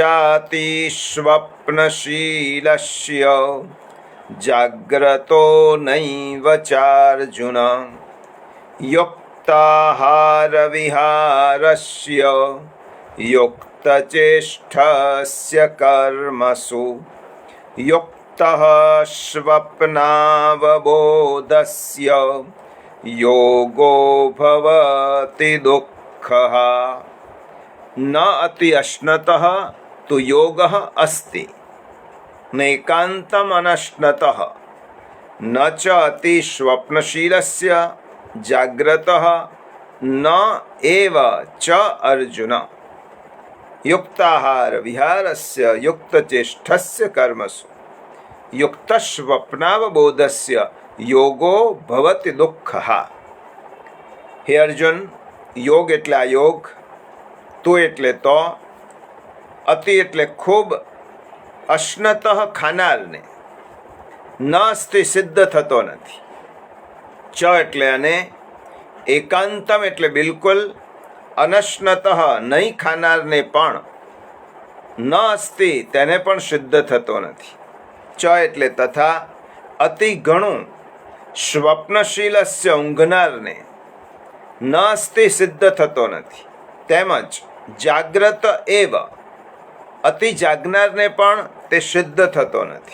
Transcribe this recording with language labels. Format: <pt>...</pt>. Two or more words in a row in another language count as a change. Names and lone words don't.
<sa>ચાતિસ્વપ્નશીલસ્ય જાગ્રતો નૈવ ચાર્જુન યુક્તાહાર વિહારસ્ય યુક્તચેષ્ટસ્ય કર્મસુ યુક્તઃ સ્વપ્નાવબોધસ્ય યોગો ભવતિ દુઃખદ. दुःखः न अति अश्नतः तु योगः अस्ति नैकान्तम् अनश्नतः न च अति स्वप्नशीलस्य जाग्रतः न एव च अर्जुन युक्ताहार विहारस्य युक्तचेष्टस्य कर्मसु युक्तस्वप्नावबोधस्य योगो भवति दुःखः.</sa> <gu>હે અર્જુન, યોગ એટલે આ યોગ, તું એટલે તો, અતિ એટલે ખૂબ, અશ્નતઃ ખાનારને,</gu> <sa>ન અસ્તિ</sa> <gu>સિદ્ધ થતો નથી, ચ એટલે અને, એકાંતમ એટલે બિલકુલ, અનશ્નતઃ નહીં ખાનારને પણ,</gu> <sa>ન અસ્તિ</sa> <gu>તેને પણ સિદ્ધ થતો નથી, ચ એટલે તથા, અતિ ઘણું, સ્વપ્નશીલસ્ય ઊંઘનારને,</gu> <sa>ન અસ્તિ</sa> <gu>સિદ્ધ થતો નથી, તેમજ</gu> <sa>જાગ્રત એવ</sa> <gu>અતિ જાગનારને પણ તે સિદ્ધ થતો નથી.</gu>